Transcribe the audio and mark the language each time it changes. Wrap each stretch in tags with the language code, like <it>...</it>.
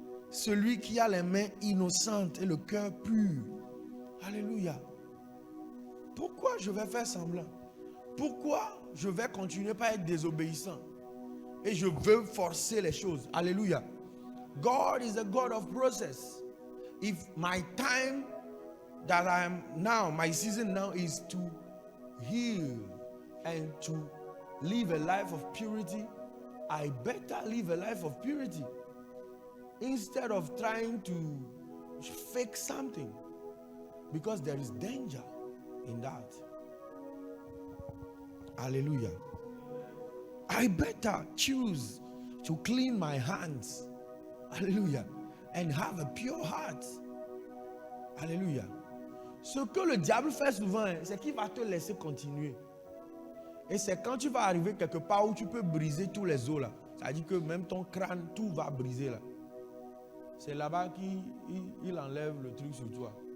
<fr>Celui qui a les mains innocentes et le cœur pur. Alléluia. Pourquoi je vais faire semblant? Pourquoi je vais continuer par être désobéissant? Et je veux forcer les choses.</fr> <en>Alléluia. God is a God of process. If my time that I am now, my season now is to heal and to live a life of purity, I better live a life of purity instead of trying to fake something, because there is danger in that. Hallelujah. I better choose to clean my hands. Hallelujah. And have a pure heart. Alléluia.</en> <fr>Ce que le diable fait souvent, c'est qu'il va te laisser continuer. Et c'est quand tu vas arriver quelque part où tu peux briser tous les os là. Ça veut dire que même ton crâne, tout va briser là. C'est là-bas qu'il enlève le truc sur toi.</fr>